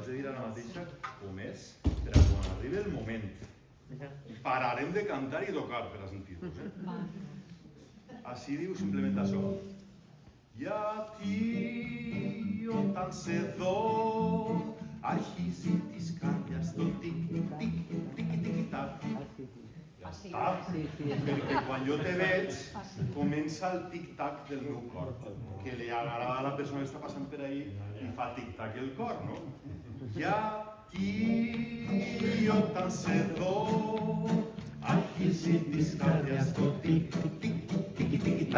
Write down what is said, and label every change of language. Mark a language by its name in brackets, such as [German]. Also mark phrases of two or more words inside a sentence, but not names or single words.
[Catalan] la mateixa com és per a quan arribi el moment. Pararem de cantar i tocar per a sentir-vos. Així diu simplement això. [Greek] Γιατί όταν σε δω αρχίζει τις καρδιάς το τικ-τικ-τικ-τικ-τικ-τακ. [Catalan] Ja està, perquè quan jo te veig comença el tic-tac del meu cor, que li agrada a la persona que està passant per ahí i fa tic-tac el cor, no? [Greek] Γιατί όταν σε δω αρχίζει τις καρδιάς το τικ-τικ-τικ-τικ-τακ.